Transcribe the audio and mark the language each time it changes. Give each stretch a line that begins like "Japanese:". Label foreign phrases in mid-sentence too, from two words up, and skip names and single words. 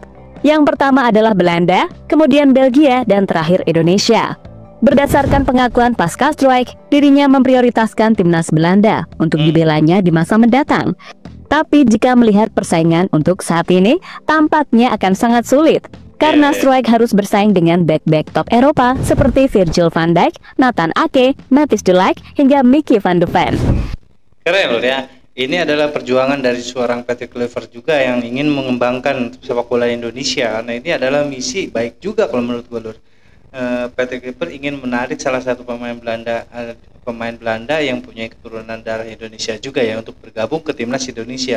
Indonesian: Yang pertama adalah Belanda, kemudian Belgia, dan terakhir Indonesia. Berdasarkan pengakuan Pascal Struijk, dirinya memprioritaskan timnas Belanda untuk dibelanya di masa mendatang. Tapi jika melihat persaingan untuk saat ini, tampaknya akan sangat sulit. Karena Struijk harus bersaing dengan back-back top Eropa seperti Virgil van Dijk, Nathan Ake, Matthijs de Ligt, hingga Mickey van de Ven. Keren loh ya. Ini adalah perjuangan dari seorang Patrick Kluivert juga yang ingin mengembangkan sepak bola Indonesia. Karena ini adalah misi baik juga kalau menurut gue lur. Patrick Kluivert ingin menarik salah satu pemain Belanda yang punya keturunan darah Indonesia juga ya untuk bergabung ke timnas Indonesia.